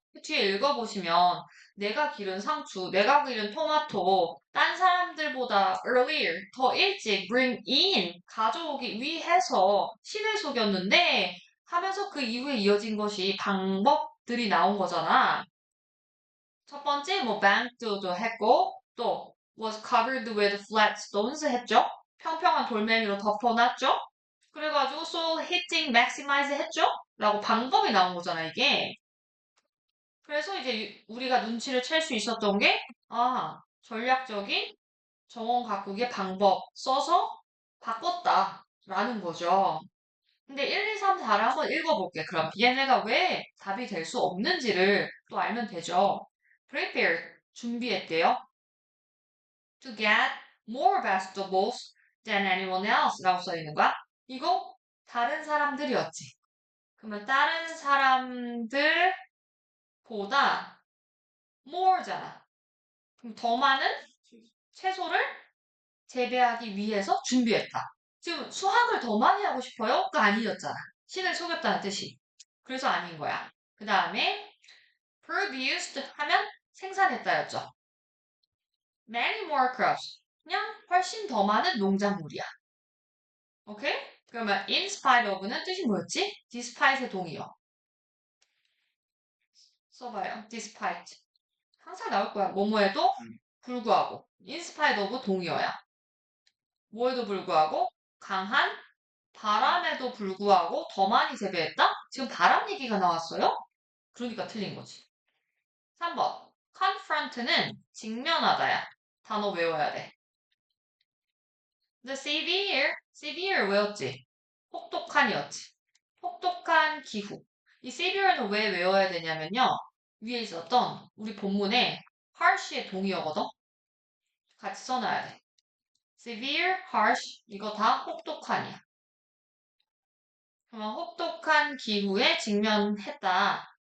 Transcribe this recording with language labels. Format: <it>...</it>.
<ko>그 뒤에 읽어보시면 내가 기른 상추, 내가 기른 토마토, 딴 사람들보다 earlier, 더 일찍</ko> <en>bring in,</en> <ko>가져오기 위해서 신을 속였는데 하면서 그 이후에 이어진 것이 방법들이 나온 거잖아. 첫 번째 뭐 banked도 했고 또</ko> <en>was covered with flat stones</en> <ko>했죠. 평평한 돌멩이로 덮어놨죠. 그래가지고</ko> <en>so hitting maximize</en> <ko>했죠. 라고 방법이 나온 거잖아 이게. 그래서 이제 우리가 눈치를 챌 수 있었던 게 전략적인 정원 가꾸기의 방법 써서 바꿨다라는 거죠. 근데 1, 2, 3, 4를 한번 읽어볼게. 그럼 얘네가 왜 답이 될 수 없는지를 또 알면 되죠. Prepare, 준비했대요.</ko> <en>To get more vegetables than anyone else</en> <ko>라고 써 있는 거야. 이거 다른 사람들이었지. 그러면 다른 사람들보다 more잖아. 그럼 더 많은 채소를 재배하기 위해서 준비했다. 지금 수학을 더 많이 하고 싶어요? 그 아니었잖아. 신을 속였다는 뜻이. 그래서 아닌 거야. 그 다음에 produced 하면 생산했다였죠.</ko> <en>Many more crops.</en> <ko>그냥 훨씬 더 많은 농작물이야. 오케이? 그러면</ko> <en>in spite of</en> <ko>는 뜻이 뭐였지? despite의 동의어. 써봐요. despite. 항상 나올 거야. 뭐뭐에도 불구하고.</ko> <en>in spite of</en> <ko>동의어야. 뭐에도 불구하고 강한 바람에도 불구하고 더 많이 재배했다? 지금 바람 얘기가 나왔어요? 그러니까 틀린 거지. 3번. confront는 직면하다야. 단어 외워야 돼.</ko> <en>The severe</en> <ko>외웠지? 혹독한이었지. 혹독한 기후. 이 severe는 왜 외워야 되냐면요. 위에 있었던 우리 본문에 harsh의 동의어거든? 같이 써놔야 돼. severe, harsh, 이거 다 혹독한이야. 그러면 혹독한 기후에 직면했다.</ko>